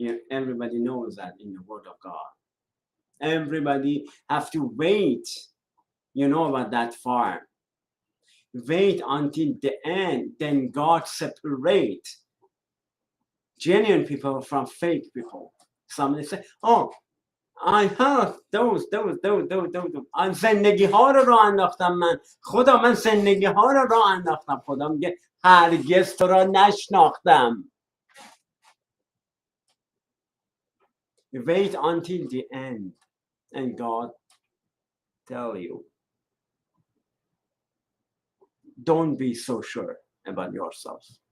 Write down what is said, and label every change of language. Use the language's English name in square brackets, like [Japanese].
[English] Everybody knows that in the Word of God. Everybody have to wait. You know about that far. Wait until the end, then God separates genuine people from fake people. Somebody say, oh, I heard those. [Persian] من زندگی ها رو راه انداختم من. خدا من زندگی ها رو راه انداختم. خدا میگه هرگز تو را نشناختم. [English] Wait until the end and God tell you. Don't be so sure about yourself.